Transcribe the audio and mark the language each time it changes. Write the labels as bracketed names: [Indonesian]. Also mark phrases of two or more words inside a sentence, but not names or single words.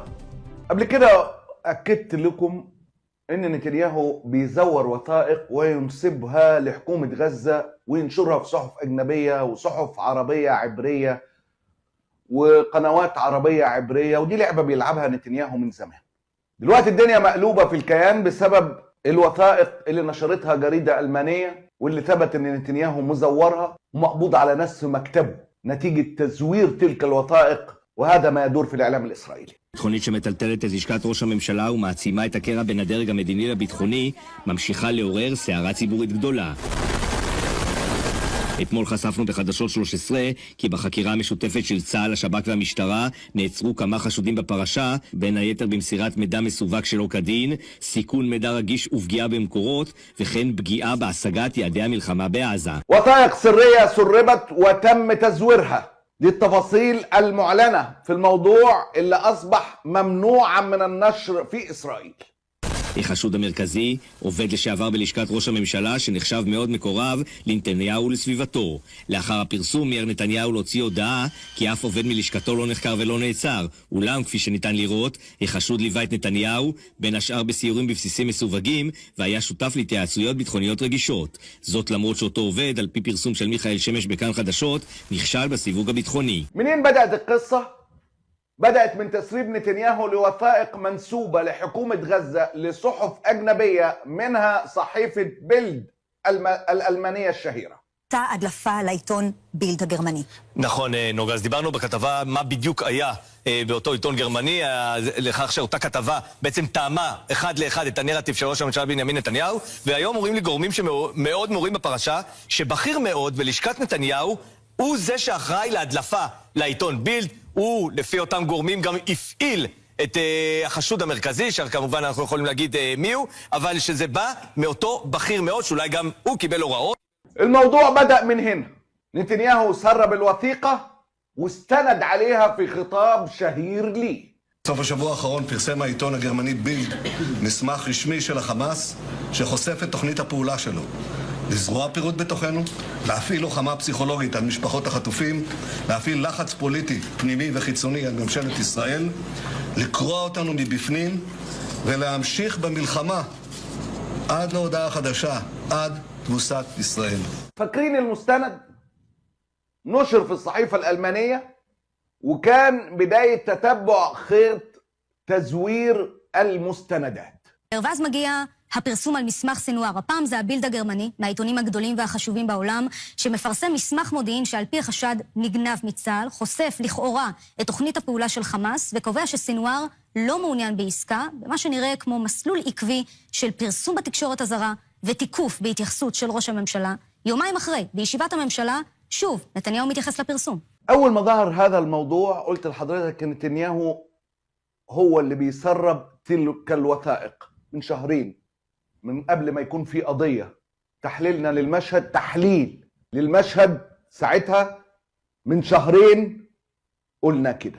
[Arabic] قبل كده اكدت لكم ان نتنياهو بيزور وثائق وينسبها لحكومة غزة وينشرها في صحف اجنبية وصحف عربية عبرية وقنوات عربية عبرية، ودي لعبة بيلعبها نتنياهو من زمان. دلوقتي الدنيا مقلوبة في الكيان بسبب الوثائق اللي نشرتها جريدة ألمانية، واللي ثبت ان نتنياهو مزورها ومقبوض على ناس في مكتبه نتيجة تزوير تلك الوثائق وهذا ما يدور في الإعلام الإسرائيلي. [Hebrew] ביטחונית שמטלטלת את לשכת ראש הממשלה ומעצימה את הקרע בין הדרג המדיני לביטחוני, ממשיכה לעורר סערה ציבורית גדולה. אתמול חשפנו בחדשות 13 כי בחקירה המשותפת של צה"ל, השב"כ והמשטרה נעצרו כמה חשודים בפרשה, בין היתר במסירת מידע מסווג שלא כדין, סיכון מידע רגיש ופגיעה במקורות, וכן פגיעה בהשגת יעדי המלחמה בעזה. [Arabic] وثائق سرية سربت وتم تزويرها. دي التفاصيل المعلنة في الموضوع اللي أصبح ممنوعا من النشر في إسرائيل. [Hebrew] החשוד המרכזי, עובד לשעבר בלשכת ראש הממשלה שנחשב מאוד מקורב לנתניהו ולסביבתו. לאחר הפרסום מיהר נתניהו להוציא הודעה כי אף עובד מלשכתו לא נחקר ולא נעצר. אולם, כפי שניתן לראות, החשוד ליווה את נתניהו, בין השאר בסיורים בבסיסים מסווגים, והיה שותף להתייעצויות ביטחוניות רגישות. זאת למרות שאותו עובד, על פי פרסום של מיכאל שמש בכאן חדשות, נכשל בסיווג הביטחוני. [Arabic] منين بدأت القصة؟ بدأت من تسريب نتنياهو לוותائق منسوبة لحكومة غزة لصحف أجنبية منها صحيفة بيلد الألمانية الشهيرة. [Hebrew] הדלפה לעיתון בילד הגרמני. נכון, נוגה, אז דיברנו בכתבה מה בדיוק היה באותו עיתון גרמני, לכך שאותה כתבה בעצם טעמה אחד לאחד את הנרטיב של ראש הממשלה בנימין נתניהו, והיום אומרים לי גורמים שמאוד מורים בפרשה, שבכיר מאוד בלשכת נתניהו הוא זה שאחראי להדלפה לעיתון בילד, הוא לפי אותם גורמים גם הפעיל את החשוד המרכזי, שכמובן אנחנו יכולים להגיד מי הוא, אבל שזה בא מאותו בכיר מאוד, שאולי גם הוא קיבל הוראות. [Arabic] الموضوع بدأ من هنا. نتنياهو سرب الوثيقة واستند عليها في خطاب شهير لي. [Hebrew] בסוף השבוע האחרון פרסם העיתון הגרמני בילד מסמך רשמי של החמאס שחושף את תוכנית הפעולה שלו. לזרוע פירוד בתוכנו, להפעיל לוחמה פסיכולוגית על משפחות החטופים, להפעיל לחץ פוליטי פנימי וחיצוני על ממשלת ישראל, לקרוע אותנו מבפנים ולהמשיך במלחמה עד להודעה חדשה, עד תבוסת ישראל. [Arabic] فاكرين المستند نشر في الصحيفة الألمانية وكان بداية تتبع خيط تزوير المستندات. [Hebrew] ואז מגיע הפרסום על מסמך סינואר. הפעם זה הבילד הגרמני, מהעיתונים הגדולים והחשובים בעולם, שמפרסם מסמך מודיעין שעל פי החשד נגנב מצה"ל, חושף לכאורה את תוכנית הפעולה של חמאס, וקובע שסינואר לא מעוניין בעסקה, במה שנראה כמו מסלול עקבי של פרסום בתקשורת הזרה ותיקוף בהתייחסות של ראש הממשלה. יומיים אחרי, בישיבת הממשלה, שוב, נתניהו מתייחס לפרסום. [Arabic] أول ما ظهر هذا الموضوع قلت لحضرتك إن نتنياهو هو اللي بيسرب تلك الوثائق من شهرين، من قبل ما يكون في قضية. تحليلنا للمشهد، تحليل للمشهد ساعتها من شهرين قلنا كده.